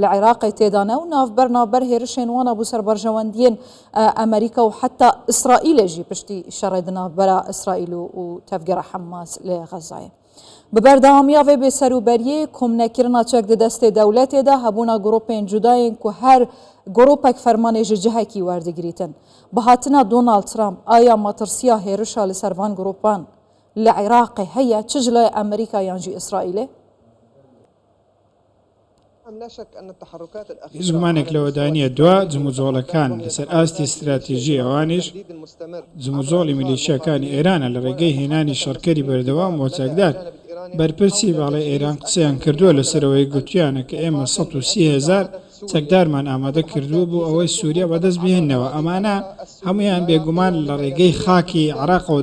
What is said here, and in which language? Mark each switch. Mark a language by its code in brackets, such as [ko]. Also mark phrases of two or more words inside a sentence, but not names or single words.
[ku] عێراقی تێدانە و ناوبەر هێرشێن وانە بوو سەر بەرژەوەندیên ئەمریکا و حتا ئیسرائیلێژی پشتی شەڕێ ناوبەرە ئیسرائیل و تەفگەرە حەماس لێ غەزایە بەبەردەوامیە وێ بێسەروبەریە کۆمنەکردنا چەک دەستێ دەولەتێدا هەبوونا گروپێن جودایên ku her گروپێک فەرمانێ ji cihekî werdigirîtin bi hatina Donald Trump aya matirsiya hêrişa li ser van gropan li Iraqê heye çi ji laya Amerîka yan jî İsraîlê؟ [ckb] هیچ گومانێک لەوەدانیە دوا جموزۆڵەکان لەسەر ئاستی استراتیژی ئەوانیش جموزۆڵی میلیشیەکانی ئێرانە لە ڕێگەی هێنانی شەڕکەری بەردەوام و چەکدار بەرپرسی باڵی ئێران قسەیان کردووە لەسەرەوەی گوتیانە کە ئێمە 130,000 چەکدارمان ئامادە کردووە بۆ ئەوەی سووریا بەدەست بهێننەوە ئەمانە هەمویان بێگومان لە ڕێگەی خاکی عێراقەوە